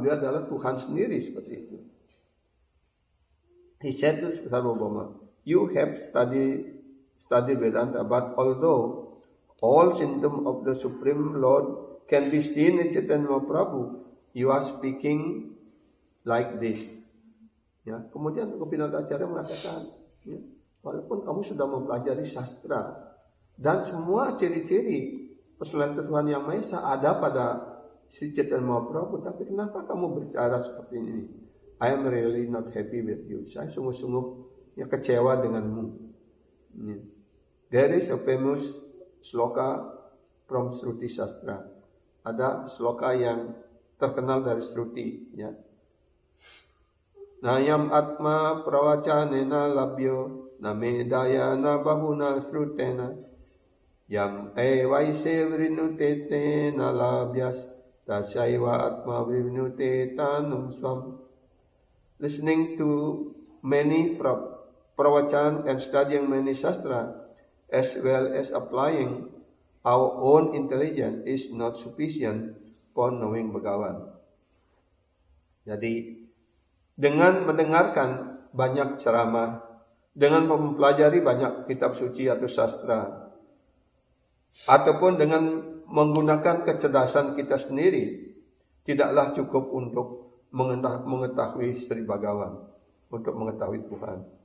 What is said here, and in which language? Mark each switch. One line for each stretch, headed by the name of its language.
Indonesian: Beliau adalah Tuhan sendiri seperti itu.
English: He said to Sarvabhauma, you have studied Vedanta, but although all symptoms of the Supreme Lord can be seen in Chaitanya Mahaprabhu, you are speaking like this.
Indonesian: Ya, kemudian Gopinath Acharya mengatakan, ya, walaupun kamu sudah mempelajari sastra dan semua ciri-ciri personalitas Tuhan Yang Maha Esa ada pada Sri Chaitanya Mahaprabhu, tapi kenapa kamu berbicara seperti ini?
English: I am really not happy with you.
Indonesian: Saya sungguh-sungguh kecewa denganmu. Ya.
English: There is a famous sloka from Shruti Sastra.
Indonesian: Ada sloka yang terkenal dari Shruti, ya.
Sanskrit: Nayam atma prawacanena labyo namedaya na bahuna srutena yam evaise vrinutete na labyas Tasaiwa atma vivnute tanum swam.
English: Listening to many pravachan and studying many sastra as well as applying our own intelligence is not sufficient for knowing Bhagavan.
Indonesian: Jadi dengan mendengarkan banyak ceramah, dengan mempelajari banyak kitab suci atau sastra, ataupun dengan menggunakan kecerdasan kita sendiri, tidaklah cukup untuk mengetahui Sri Bhagavan, untuk mengetahui Tuhan.